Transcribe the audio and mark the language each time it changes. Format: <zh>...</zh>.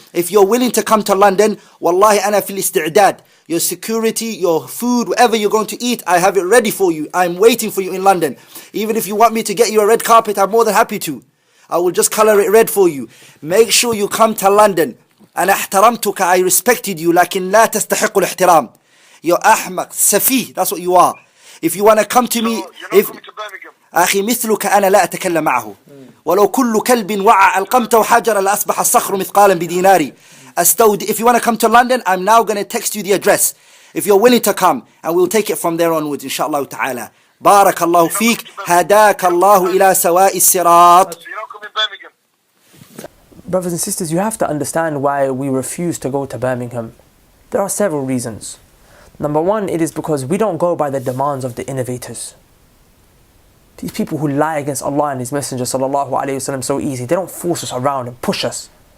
<en>If you're willing to come to London,</en> <ar>wallahi ana fil isti'dad.</ar> <en>Your security, your food, whatever you're going to eat, I have it ready for you. I'm waiting for you in London. Even if you want me to get you a red carpet, I'm more than happy to. I will just color it red for you. Make sure you come to London.</en> <ar>أنا احترمتك,</ar> <en>I respected you,</en> <ar>لكن لا تستحق الاحترام.</ar> <en>You're</en> <ar>أحمق, سفيه,</ar> <en>that's what you are. If you want to come to me, You're not coming to Birmingham.</en> <ar>أخي مثلك أنا لا أتكلم معه. ولو كل كلب وعى ألقمته حجرا لأصبح الصخر مثقالا بديناري.</ar> <en>If you want to come to London, I'm now going to text you the address. If you're willing to come, and we'll take it from there onwards, inshallah ta'ala.</en> <ar>بارك الله فيك. هداك الله إلى سواء الصراط.</ar> <en>So you're not coming to Birmingham. Brothers and sisters, you have to understand why we refuse to go to Birmingham. There are several reasons. Number one, it is because we don't go by the demands of the innovators. These people who lie against Allah and His Messenger sallallahu alaihi wasallam so easy, they don't force us around and push us.</en>